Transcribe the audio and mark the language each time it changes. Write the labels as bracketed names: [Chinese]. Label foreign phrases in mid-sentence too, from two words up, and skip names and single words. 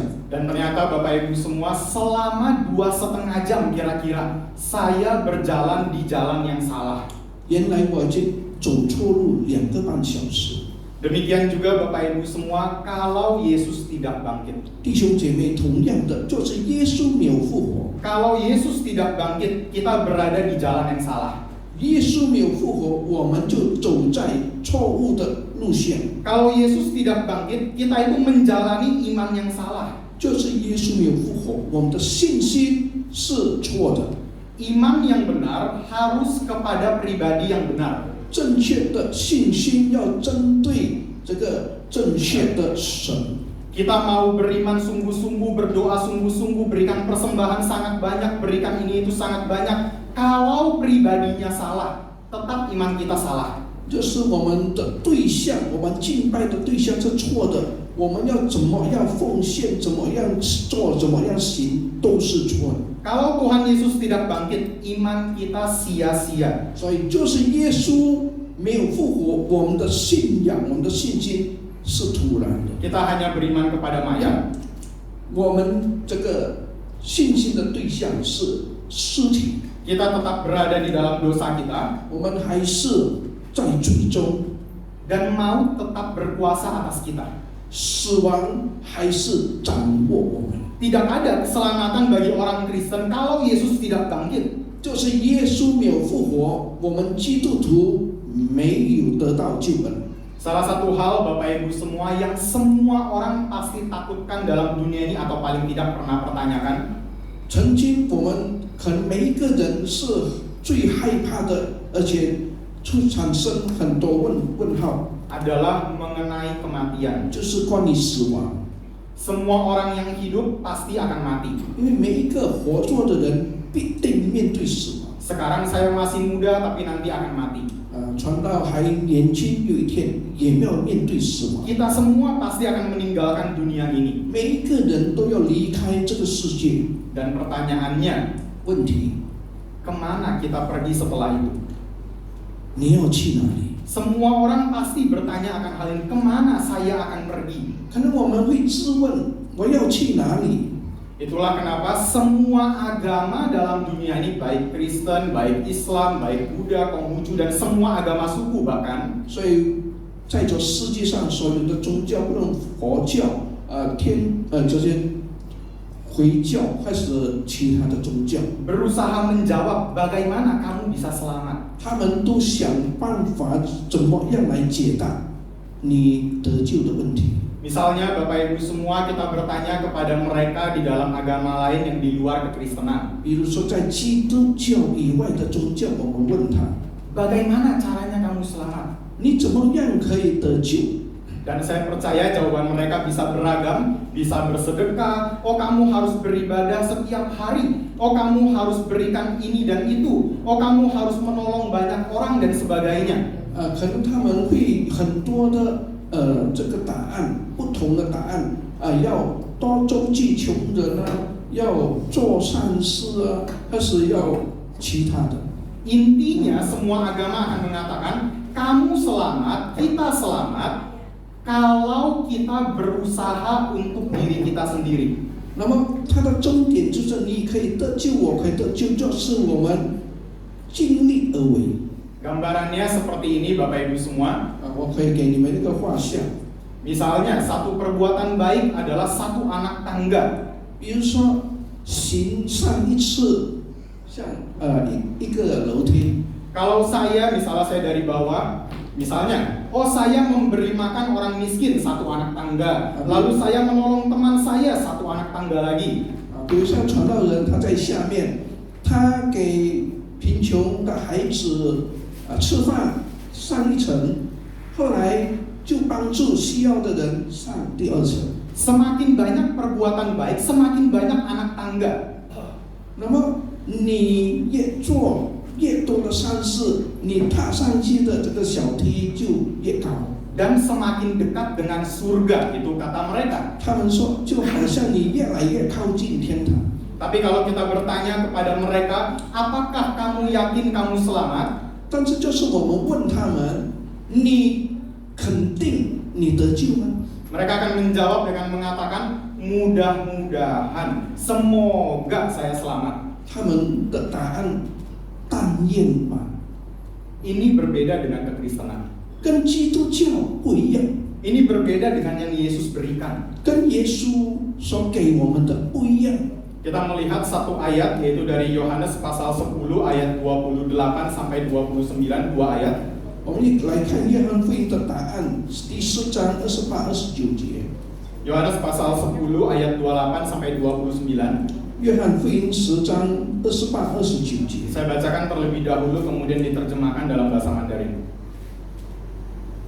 [Indonesian] Dan ternyata Bapak Ibu semua, selama 2,5 jam kira-kira, saya berjalan di jalan yang salah. [Chinese] 原来我已经走错路2个半小时。 [Indonesian] Demikian juga Bapak Ibu semua, kalau Yesus tidak bangkit. [Chinese] 弟兄姐妹，同样的，就是耶稣没有复活。 [Indonesian] Kalau Yesus tidak bangkit, kita berada di jalan yang salah. [Chinese] 耶稣没有复活，我们就走在错误的路线。 [Indonesian] Kalau Yesus tidak bangkit, kita itu menjalani iman yang salah. [Chinese] 就是耶稣没有复活，我们的信心是错的。 [Indonesian] Iman yang benar harus kepada pribadi yang benar. [Chinese] 正确的信心要针对这个正确的神。 [Indonesian] Kita mau beriman sungguh-sungguh, berdoa sungguh-sungguh, berikan persembahan sangat banyak, berikan ini itu sangat banyak. Kalau pribadinya salah, tetap iman kita salah. [Chinese] 就是我们的对象，我们敬拜的对象是错的，我们要怎么样奉献，怎么样做，怎么样行，都是错的。 [Indonesian] Kalau Tuhan Yesus tidak bangkit, iman kita sia-sia. [Chinese] 所以就是耶稣没有复活，我们的信仰，我们的信心是徒然的。 [Indonesian] Kita hanya beriman kepada mayat. [Chinese] 我们这个信心的对象是尸体， [Indonesian] Kita tetap berada di dalam dosa kita. [Chinese] 我们还是在罪中， [Indonesian] Dan maut tetap berkuasa atas kita. [Chinese] 死亡还是掌握我们。 [Indonesian] Tidak ada keselamatan bagi orang Kristen kalau Yesus tidak bangkit. [Chinese] 就是耶稣没有复活，我们基督徒没有得到救恩。 [Indonesian] Salah satu hal Bapak Ibu semua yang semua orang pasti takutkan dalam dunia ini atau paling tidak pernah pertanyakan. [Chinese] 曾经我们可能每一个人是最害怕的，而且产生很多问号， [Indonesian] Adalah mengenai kematian. [Chinese] 就是关于死亡。 [Indonesian] Semua orang yang hidup pasti akan mati. [Chinese] 因为每一个活着的人必定面对死亡。 [Indonesian] Sekarang saya masih muda tapi nanti akan mati. [Chinese] 传道还年轻，有一天也要面对死亡。 [Indonesian] Kita semua pasti akan meninggalkan dunia ini. [Chinese] 每一个人都要离开这个世界。 [Indonesian] Dan pertanyaannya, [Chinese] 问题， [Indonesian] kemana kita pergi setelah itu? [Chinese] 你要去哪里？ [Indonesian] Semua orang pasti bertanya akan hal ini, kemana saya akan pergi? [Chinese] 可能我们会质问：我要去哪里？ [Indonesian] Itulah kenapa semua agama dalam dunia ini, baik Kristen, baik Islam, baik Buddha, Konghucu, dan semua agama suku bahkan, [Chinese] 所以，在这世界上所有的宗教，不论佛教、这些回教还是其他的宗教， [Indonesian] berusaha menjawab bagaimana kamu bisa selamat. [Chinese] 他们都想办法怎么样来解答你得救的问题。 [Indonesian] Misalnya Bapak Ibu semua kita bertanya kepada mereka di dalam agama lain yang di luar kekristenan. [Chinese] 比如说，在基督教以外的宗教，我们问他： [Indonesian] Bagaimana caranya kamu selamat? [Chinese] 你怎么样可以得救？ [Indonesian] Dan saya percaya jawaban mereka bisa beragam, bisa bersedekah, oh kamu harus beribadah setiap hari, oh kamu harus berikan ini dan itu, oh kamu harus menolong banyak orang dan sebagainya. [Chinese] 可能他们会很多的这个答案，不同的答案要多周济穷人啊，要做善事啊，还是要其他的。 [Indonesian] Intinya semua agama akan mengatakan kamu selamat, kita selamat kalau kita berusaha untuk diri kita sendiri. [Chinese] 那么它的终点就是你可以得救，我可以得救，就是我们尽力而为。 [Indonesian] Gambarannya seperti ini Bapak Ibu semua. [Chinese] 我可以给你们一个画像， [Indonesian] Misalnya satu perbuatan baik adalah satu anak tangga. [Chinese] 比如说行善一次，像一个楼梯。 [Indonesian] Kalau saya, misalnya saya dari bawah, misalnya, oh saya memberi makan orang miskin satu anak tangga, lalu saya menolong teman saya satu anak tangga lagi. [Chinese] 比如像传道人，他在下面，他给贫穷的孩子吃饭上一层，后来就帮助需要的人上第二层。 [Indonesian] Semakin banyak perbuatan baik, semakin banyak anak tangga. [Chinese] 那么你越做越多的善事，你踏上去的这个小梯就越高。 [Indonesian] Dan semakin dekat dengan surga, itu kata mereka. [Chinese] 他们说，就好像你越来越靠近天堂。 [Indonesian] Tapi kalau kita bertanya kepada mereka, apakah kamu yakin kamu selamat? [Chinese] 但是就是我们问他们，你肯定你得救吗？ [Indonesian] Mereka akan menjawab dengan mengatakan, mudah-mudahan, semoga saya selamat. [Chinese] 他们的答案但愿吧， [Indonesian] Ini berbeda dengan kekristenan. [Chinese] 跟基督教不一样， [Indonesian] Ini berbeda dengan yang Yesus berikan. [Chinese] 跟耶稣所给我们的不一样。 [Indonesian] Kita melihat satu ayat, yaitu dari Yohanes pasal 10 ayat 28 sampai 29, dua ayat. [Chinese] 我们来看约翰福音的答案，第4章28、29节。 [Indonesian] Yohanes pasal 10 ayat 28 sampai 29. [Chinese] 约翰福音10章28、29节。 [Indonesian] Saya bacakan terlebih dahulu kemudian diterjemahkan dalam bahasa Mandarin.